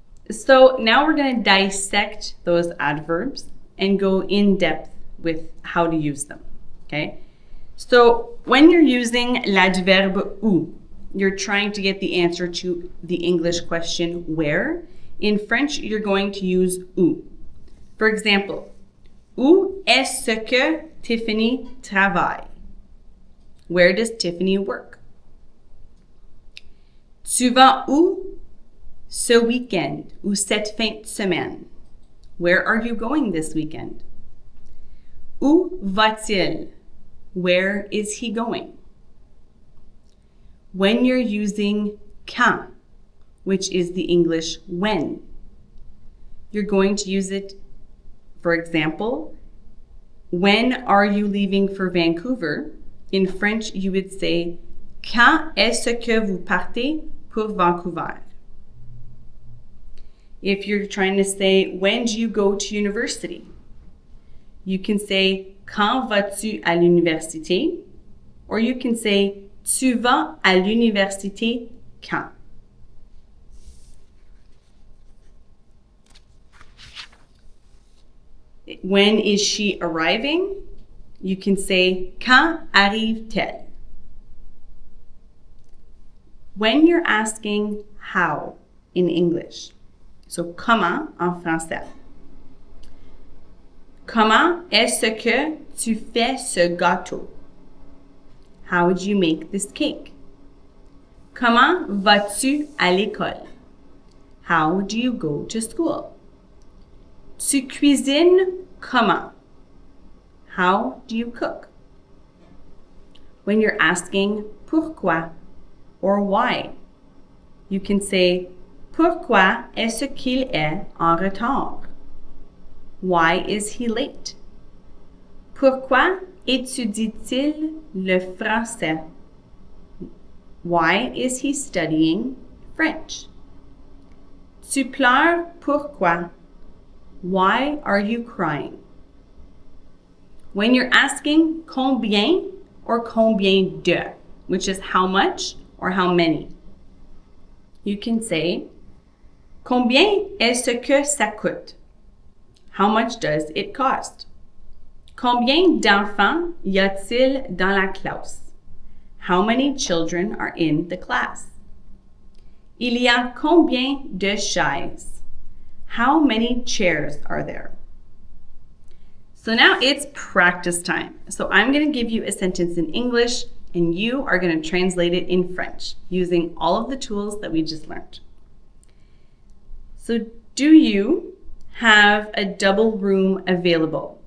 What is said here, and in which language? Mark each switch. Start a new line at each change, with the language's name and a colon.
English: So now we're going to dissect those adverbs and go in depth with how to use them, okay? So when you're using l'adverbe où, you're trying to get the answer to the English question where. In French, you're going to use où. For example,
French: où est-ce que Tiffany travaille?
English: Where does Tiffany work?
French: Tu vas où ce week-end ou cette fin de semaine?
English: Where are you going this weekend?
French: Où va-t-il?
English: Where is he going? When you're using quand, which is the English when, you're going to use it, for example, when are you leaving for Vancouver? In French, you would say,
French: quand est-ce que vous partez pour Vancouver?
English: If you're trying to say, when do you go to university? You can say,
French: quand vas-tu à l'université?
English: Or you can say,
French: tu vas à l'université quand?
English: When is she arriving? You can say,
French: quand arrive-t-elle?
English: When you're asking how in English,
French: So, comment en français. Comment est-ce que tu fais ce gâteau?
English: How would you make this cake?
French: Comment vas-tu à l'école?
English: How do you go to school?
French: Tu cuisines comment?
English: How do you cook? When you're asking pourquoi or why, you can say
French: pourquoi est-ce qu'il est en retard?
English: Why is he late?
French: Pourquoi étudie-t-il le français?
English: Why is he studying French?
French: Tu pleures pourquoi?
English: Why are you crying? When you're asking combien or combien de, which is how much or how many, you can say
French: combien est-ce que ça coûte?
English: How much does it cost?
French: Combien d'enfants y a-t-il dans la classe?
English: How many children are in the class?
French: Il y a combien de chaises?
English: How many chairs are there? So now it's practice time. So I'm going to give you a sentence in English and you are going to translate it in French using all of the tools that we just learned. So do you have a double room available?